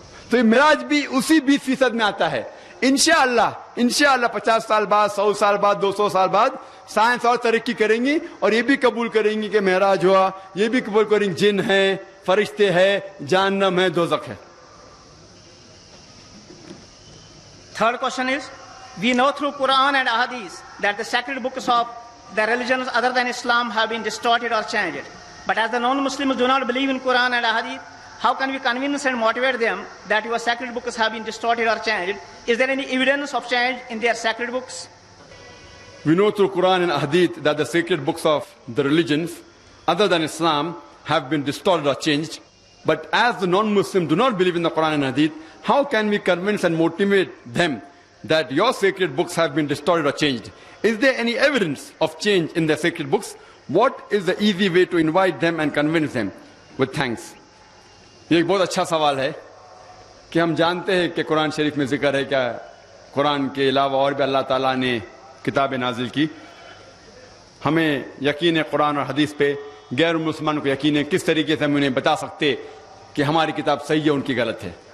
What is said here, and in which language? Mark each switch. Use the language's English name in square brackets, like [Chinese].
[Urdu] تو یہ معراج بھی اسی 20% میں آتا ہے. انشاءاللہ 50 سال بعد, 100 سال بعد, 200 سال بعد سائنس اور ترقی کریں گی اور یہ بھی قبول کریں گی کہ معراج ہوا, یہ بھی قبول کریں گے جن ہے, فرشتے ہیں, جہنم ہے, دوزخ ہے. [English] Third question is, we know through Quran and Ahadith that the sacred books of the religions other than Islam have been distorted or changed. But as the non-Muslims do not believe in Quran and Ahadith, how can we convince and motivate them that your sacred books have been distorted or changed? Is there any evidence of change in their sacred books? We know through Quran and Hadith that the sacred books of the religions other than Islam have been distorted or changed. But as the non-Muslims do not believe in the Quran and Hadith, how can we convince and motivate them that your sacred books have been distorted or changed? Is there any evidence of change in their sacred books? What is the easy way to invite them and convince them? With thanks. [Urdu] یہ ایک بہت اچھا سوال ہے کہ ہم جانتے ہیں کہ قرآن شریف میں ذکر ہے کیا قرآن کے علاوہ اور بھی اللہ تعالیٰ نے کتابیں نازل کی. ہمیں یقین ہے قرآن اور حدیث پہ, غیر مسلمان کو یقین ہے. کس طریقے سے ہم انہیں بتا سکتے کہ ہماری کتاب صحیح ہے, ان کی غلط ہے.